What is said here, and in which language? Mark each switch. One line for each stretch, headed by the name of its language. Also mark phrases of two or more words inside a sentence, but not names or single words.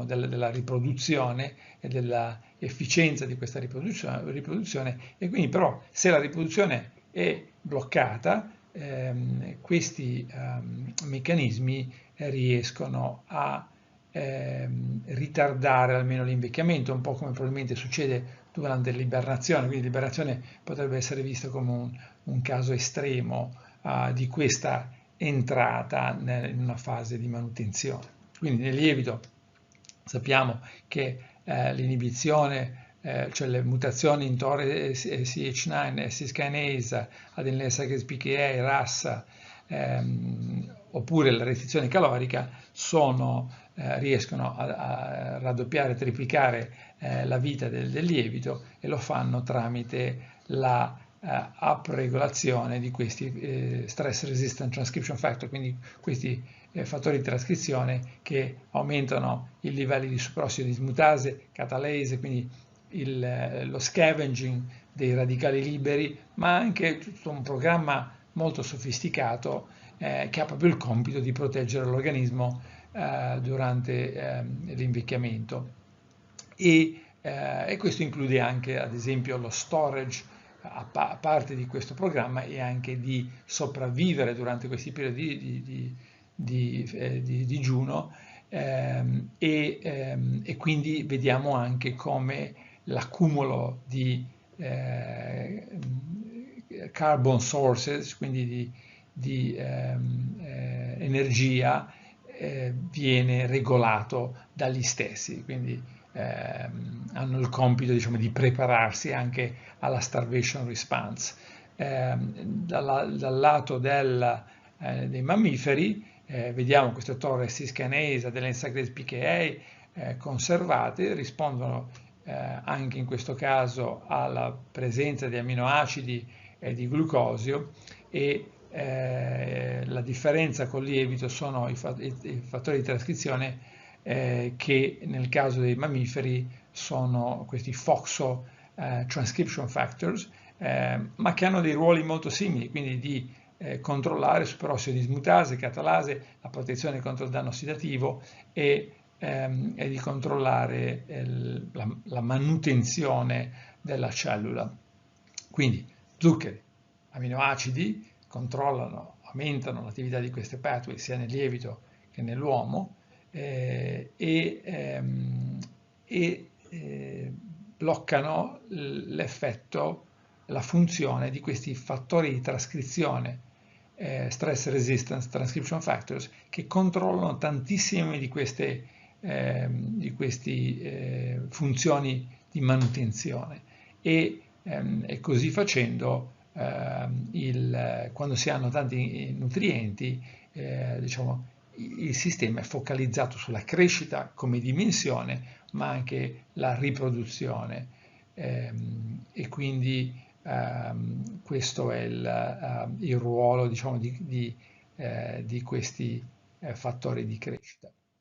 Italian: della riproduzione e dell'efficienza di questa riproduzione, e quindi però se la riproduzione è bloccata, questi meccanismi riescono a ritardare almeno l'invecchiamento, un po' come probabilmente succede durante l'ibernazione, quindi l'ibernazione potrebbe essere vista come un caso estremo di questa entrata in una fase di manutenzione. Quindi nel lievito sappiamo che l'inibizione, cioè le mutazioni in TOR CH9, cis-kinase,
English: adenylyl cyclase
Italian: PKA, RAS, oppure la restrizione calorica riescono a raddoppiare, triplicare la vita del lievito e lo fanno tramite la upregolazione di questi
English: stress resistant transcription factor,
Italian: quindi questi fattori di trascrizione che aumentano i livelli di superossido dismutase, catalase, quindi lo scavenging dei radicali liberi, ma anche tutto un programma molto sofisticato che ha proprio il compito di proteggere l'organismo durante l'invecchiamento. E questo include anche, ad esempio, lo storage a parte di questo programma e anche di sopravvivere durante questi periodi di digiuno, e quindi vediamo anche come l'accumulo di
English: carbon sources,
Italian: quindi di energia, viene regolato dagli stessi, quindi hanno il compito, diciamo, di prepararsi anche alla
English: starvation response.
Italian: Dal lato dei mammiferi vediamo queste torre cis-kinase dell'ensaccharase PKA conservate, rispondono anche in questo caso alla presenza di aminoacidi e di glucosio, e la differenza con il lievito sono i fattori di trascrizione che nel caso dei mammiferi sono questi
English: FOXO transcription factors,
Italian: ma che hanno dei ruoli molto simili, quindi di controllare superossido dismutase, catalase, la protezione contro il danno ossidativo e di controllare la manutenzione della cellula. Quindi zuccheri, aminoacidi controllano, aumentano l'attività di queste pathway sia nel lievito che nell'uomo, e bloccano l'effetto, la funzione di questi fattori di trascrizione,
English: stress resistance transcription factors,
Italian: che controllano tantissime di queste funzioni di manutenzione e così facendo quando si hanno tanti nutrienti, diciamo, il sistema è focalizzato sulla crescita come dimensione, ma anche la riproduzione, e quindi questo è il ruolo, diciamo, di questi fattori di crescita.